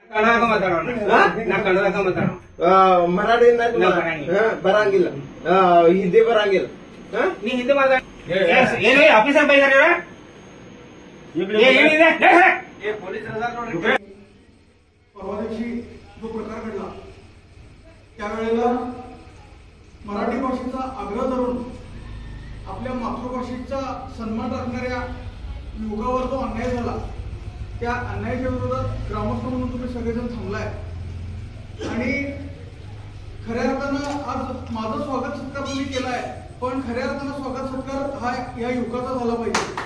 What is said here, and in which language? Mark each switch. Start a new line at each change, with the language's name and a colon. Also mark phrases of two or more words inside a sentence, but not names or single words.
Kannada: मराठी ಬರಂಗಿಲ್ಲ ಹಿಂದಿ ಬರಂಗಿಲ್ಲ ನೀ ಹಿಂದಿ ಮಾತಾಡ ಆಫೀಸರ್ ಬೈದಾರ
Marathi: परवा दिवशी जो प्रकार घडला त्यावेळेला मराठी भाषेचा आग्रह धरून आपल्या मातृभाषेचा सन्मान राखणाऱ्या युवकावर जो अन्याय झाला त्या अन्यायाच्या विरोधात ग्रामस्थ म्हणून तुम्ही सगळेजण थांबलाय आणि खऱ्या अर्थानं आज माझं स्वागत सत्कार तुम्ही केलाय पण खऱ्या अर्थानं स्वागत सत्कार हा या युवकाचा झाला पाहिजे।